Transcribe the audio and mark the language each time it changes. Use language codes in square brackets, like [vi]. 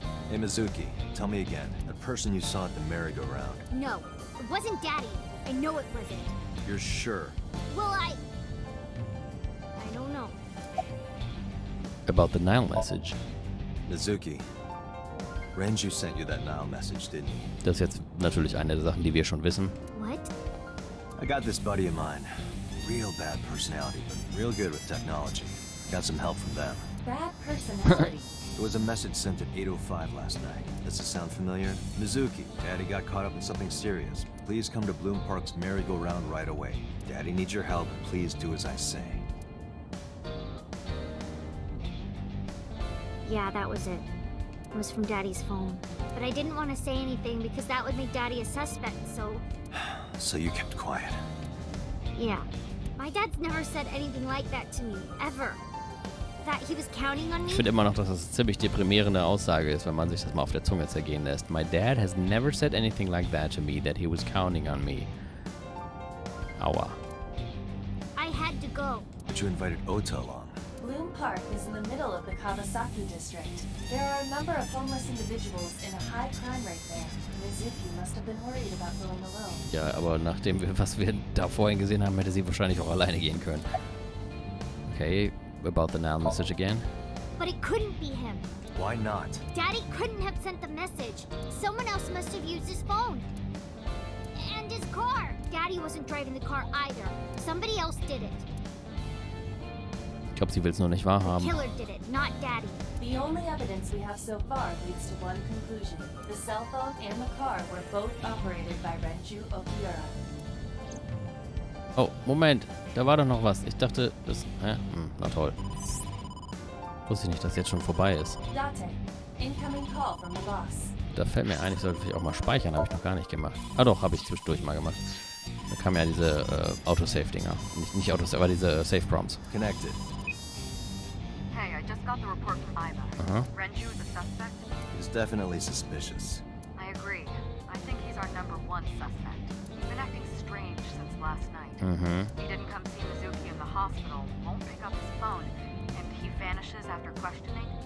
[en] Hey, Mizuki, tell me again. That person you saw at the merry-go-round. No, it wasn't Daddy. I know it wasn't. You're sure? Well, I don't know. About the Nile message. Mizuki, Renju sent you that Nile message, didn't he? [de] Das ist jetzt natürlich eine der Sachen, die wir schon wissen. [en] What? I got this buddy of mine. Real bad personality, but real good with technology. Got some help from them. Bad personality. There was a message sent at 8:05 last night. Does it sound familiar? Mizuki, Daddy got caught up in something serious. Please come to Bloom Park's merry-go-round right away. Daddy needs your help. Please do as I say. Yeah, that was it. It was from Daddy's phone. But I didn't want to say anything because that would make Daddy a suspect, so So you kept quiet. yeah. My dad's never said anything like that to me, ever. That he was counting on me? [de] Ich finde immer noch, dass das eine ziemlich deprimierende Aussage ist, wenn man sich das mal auf der Zunge zergehen lässt. [en] My dad has never said anything like that to me, that he was counting on me. Aua. I had to go. But you invited Ota along. Bloom Park is in the middle of the Kawasaki district. There are a number of homeless individuals in a high crime rate there. Mizuki must have been worried about going alone. [de] Ja, aber nachdem was wir da vorhin gesehen haben, hätte sie wahrscheinlich auch alleine gehen können. [en] Okay, about the Nile message again. But it couldn't be him. Why not? Daddy couldn't have sent the message. Someone else must have used his phone. And his car. Daddy wasn't driving the car either. Somebody else did it. [de] Ich glaube, sie will es nur nicht [en] The [de] wahrhaben. [en] killer did it, not Daddy. The only evidence we have so far leads to one conclusion. The cell phone and the car were both operated by Renju Okiura. [de] Oh, Moment. Da war doch noch was. Ich dachte, das... na toll. Wusste ich nicht, dass jetzt schon vorbei ist. [en] Date, incoming call from the boss. [de] Da fällt mir ein, ich sollte vielleicht auch mal speichern. Habe ich noch gar nicht gemacht. Ah doch, habe ich zwischendurch mal gemacht. Da kamen ja diese Autosave-Dinger. Nicht Autosave, aber diese Save-Prompts. [en] Connected. Hey, I just got the report from Iva. Renju is a suspect? He's definitely suspicious. I agree. I think he's our number one suspect. He's been acting strange since last night. He didn't come see Mizuki in the hospital, won't pick up his phone, and he vanishes after questioning.